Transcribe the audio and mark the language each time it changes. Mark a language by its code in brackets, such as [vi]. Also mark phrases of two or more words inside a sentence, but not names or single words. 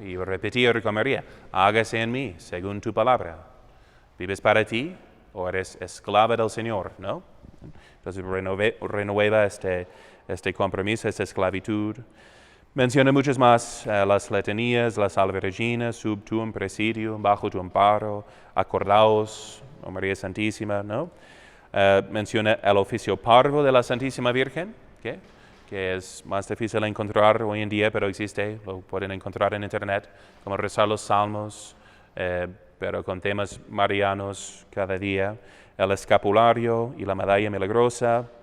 [es] Y repetir con María, hágase en mí según tu palabra. ¿Vives para ti o eres esclava del Señor, no? Entonces renueva este compromiso, esta esclavitud. Menciona muchas más, las letanías, las [la] Salve Regina, sub tuum presidium, [es] bajo tu amparo, acordaos, oh María Santísima, ¿no? Menciona el oficio parvo de la Santísima Virgen, ¿okay? Que es más difícil de encontrar hoy en día, pero existe, lo pueden encontrar en internet, como rezar los salmos, pero con temas marianos cada día, el escapulario y la medalla milagrosa.